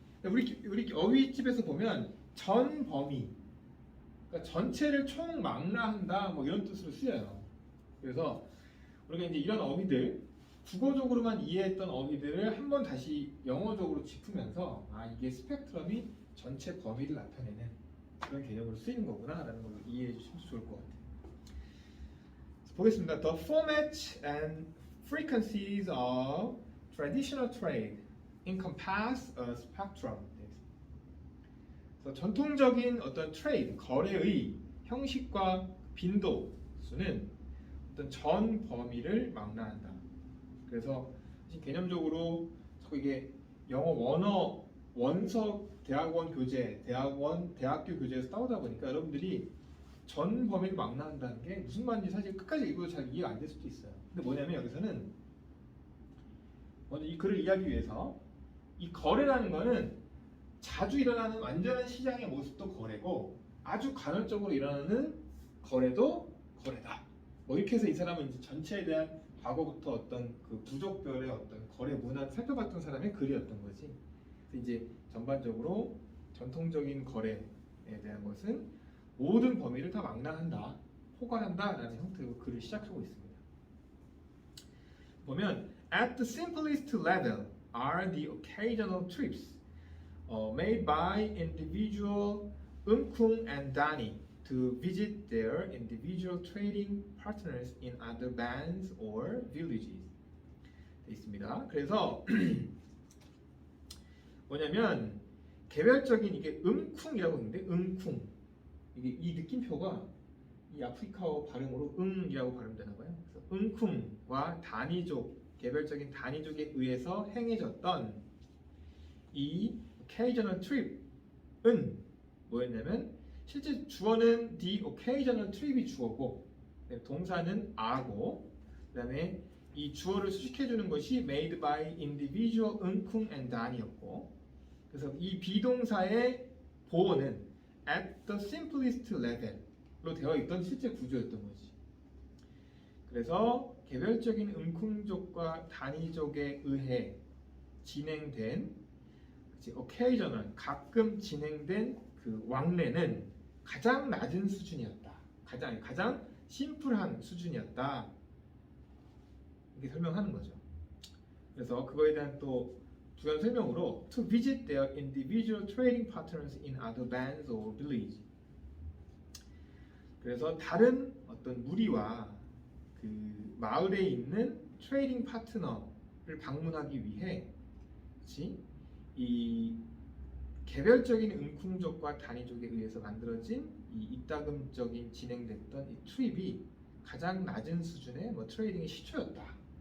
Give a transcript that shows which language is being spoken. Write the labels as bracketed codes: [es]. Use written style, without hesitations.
[ko] 우리 어휘집에서 보면 전 범위, 그러니까 전체를 총망라한다 뭐 이런 뜻으로 쓰여요. 그래서 우리가 이제 이런 어휘들 국어적으로만 이해했던 어휘들을 한번 다시 영어적으로 짚으면서 아 이게 스펙트럼이 전체 범위를 나타내는 그런 개념으로 쓰이는 거구나라는 걸 이해해 주시면 좋을 것 같아요. 보겠습니다. [en] The format and frequencies of traditional trade encompass a spectrum. [ko] 그래서 전통적인 어떤 트레이드, 거래의 형식과 빈도수는 어떤 전 범위를 망라한다. 그래서 개념적으로 자꾸 이게 영어 원어 원석 대학원 교재, 대학교 교재에서 따오다 보니까 여러분들이 전 범위를 망라한다는 게 무슨 말인지 사실 끝까지 읽어도 잘 이해가 안 될 수도 있어요. 근데 뭐냐면 여기서는 먼저 이 글을 이해하기 위해서 이 거래라는 거는 자주 일어나는 완전한 시장의 모습도 거래고 아주 간헐적으로 일어나는 거래도 거래다. 뭐 이렇게 해서 이 사람은 이제 전체에 대한 과거부터 어떤 그 부족별의 어떤 거래 문화를 살펴봤던 사람의 글이었던 거지. 그래서 이제 전반적으로 전통적인 거래에 대한 것은 모든 범위를 다 망라한다, 포괄한다라는 형태로 글을 시작하고 있습니다. 보면 [en] at the simplest level are the occasional trips made by individual Eunkwung and Danny to visit their individual trading partners in other bands or villages. [ko] 돼 있습니다. 그래서 뭐냐면 개별적인 이게 음쿵이라고 있는데 음쿵 이게 이 느낌표가 이 아프리카어 발음으로 응이라고 발음되나 봐요. 그래서 음쿵과 단위족 개별적인 단위족에 의해서 행해졌던 이 occasional trip은 뭐였냐면 실제 주어는 [en] the occasional trip [ko] 이 주어고 동사는 are고 그다음에 이 주어를 수식해주는 것이 [en] made by individual Eunkwung and Dan [ko] 이었고 그래서 이 비동사의 보어는 [en] at the simplest level [ko] 로 되어 있던 실제 구조였던 거지. 그래서 개별적인 음쿵족과 단위족에 의해 진행된 occasional 가끔 진행된 그 왕래는 가장 낮은 수준이었다. 가장 심플한 수준이었다. 이렇게 설명하는 거죠. 그래서 그거에 대한 또 부연 설명으로 [en] to visit their individual trading partners in other bands or villages. [ko] 그래서 다른 어떤 무리와 그 마을에 있는 트레이딩 파트너를 방문하기 위해, 그렇지? 이 개별적인 음쿵족과 단위족에 의해서 만들어진 이 이따금적인 진행됐던 이 트립이 가장 낮은 수준의 뭐 트레이딩의 시초였다.